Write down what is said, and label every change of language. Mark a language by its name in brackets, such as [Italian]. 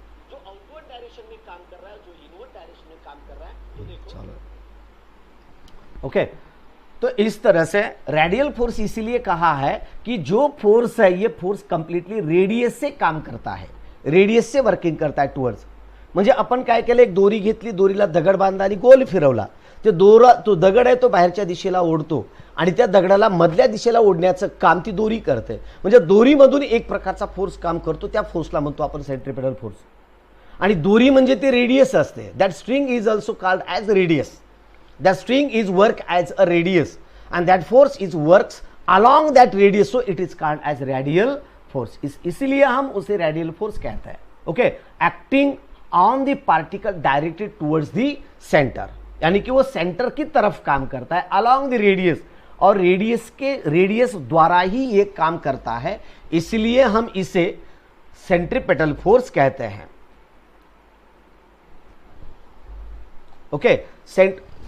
[Hindi] जो outward direction में काम कर रहा है, जो इनवर्ड डायरेक्शन में काम कर रहा है, तो देखो चलो। ओके, तो इस तरह से रेडियल फोर्स इसीलिए कहा है कि जो फोर्स है ये फोर्स कंप्लीटली रेडियस से काम करता है, रेडियस से वर्किंग करता है टुवर्ड्स। [Marathi] म्हणजे आपण काय केलं, एक दोरी घेतली, दोरीला दगड बांधला आणि गोल फिरवला, ते दोरा तो दगड आहे तो बाहेरच्या दिशेला ओढतो आणि त्या दगडाला मधल्या दिशेला ओढण्याचं काम ती दोरी करते। म्हणजे दोरीमधून एक प्रकारचा फोर्स काम करतो, त्या फोर्सला म्हणतो आपण सेंट्रीपेटल फोर्स। आणि दोरी म्हणजे ते रेडियस असते, [English] That string is also called as radius, that string is work as a radius and that force is works along that radius, so it is called as radial force। [Hindi] इसलिए हम उसे radial force कहते हैं। Okay, [English] acting on the particle directed towards the centre, [Hindi] यानी कि वो centre की तरफ काम करता है [English] along the radius, [Hindi] और रेडियस द्वारा ही ये काम करता है, इसलिए हम इसे सेंट्रीपेटल फोर्स कहते हैं। ओके,